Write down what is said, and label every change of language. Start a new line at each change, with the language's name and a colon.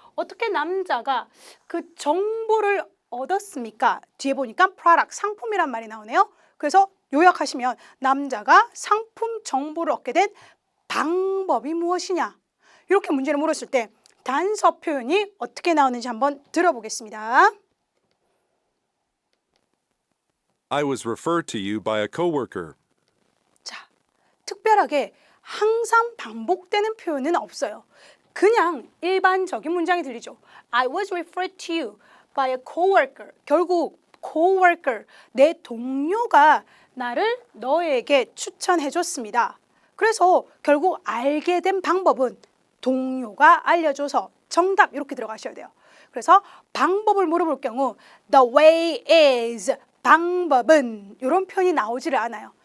Korean: 어떻게 남자가 그 정보를 얻었습니까? 뒤에 보니까 product, 상품이란 말이 나오네요. 그래서 요약하시면 남자가 상품 정보를 얻게 된 방법이 무엇이냐? 이렇게 문제를 물었을 때 단서 표현이 어떻게 나오는지 한번 들어보겠습니다.
English: I was referred to you by a coworker.
Korean: 자, 특별하게 항상 반복되는 표현은 없어요. 그냥 일반적인 문장이 들리죠.
English: I was referred to you by a coworker.
Korean: 결국 coworker, 내 동료가 나를 너에게 추천해 줬습니다. 그래서 결국 알게 된 방법은 동료가 알려줘서 정답 이렇게 들어가셔야 돼요. 그래서 방법을 물어볼 경우
English: the way is
Korean: 방법은 이런 표현이 나오지를 않아요.